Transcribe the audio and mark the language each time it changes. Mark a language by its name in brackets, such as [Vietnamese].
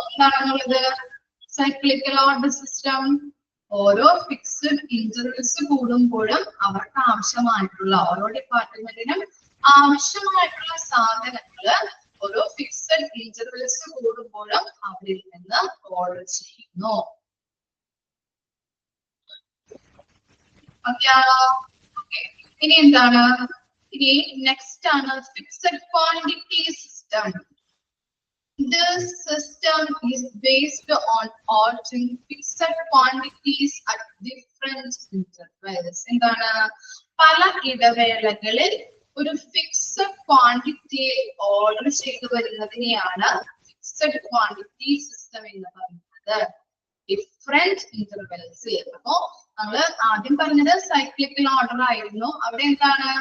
[Malayalam] എന്താണെന്നുള്ളത് cyclical order system. ഓരോ fixed intervals കൂടുമ്പോഴും അവർക്ക് ആവശ്യമായിട്ടുള്ള ഓരോ ഡിപ്പാർട്ട്മെന്റിനും ആവശ്യമായിട്ടുള്ള സാധനങ്ങള് ഓരോ ഫിക്സഡ് ഇന്റർവെൽസ് കൂടുമ്പോഴും അവരിൽ നിന്ന് ഓർഡർ ചെയ്യുന്നു. ഓക്കെ. ഇനി എന്താണ്? ഇനി നെക്സ്റ്റ് ആണ് fixed quantity system. [English] This system is based on ordering fixed quantities at different intervals. [Malayalam] എന്താണ്? പല ഇടവേളകളിൽ ഒരു ഫിക്സഡ് ക്വാണ്ടിറ്റി ഓർഡർ ചെയ്തു വരുന്നതിനെയാണ് ഫിക്സഡ് ക്വാണ്ടിറ്റി സിസ്റ്റം എന്ന് പറയുന്നത്. ഡിഫറെന്റ് ഇന്റർവെൽസിൽ. അപ്പോ നമ്മള് ആദ്യം പറഞ്ഞത് സൈക്ലിക്കൽ ഓർഡർ ആയിരുന്നു. അവിടെ എന്താണ്?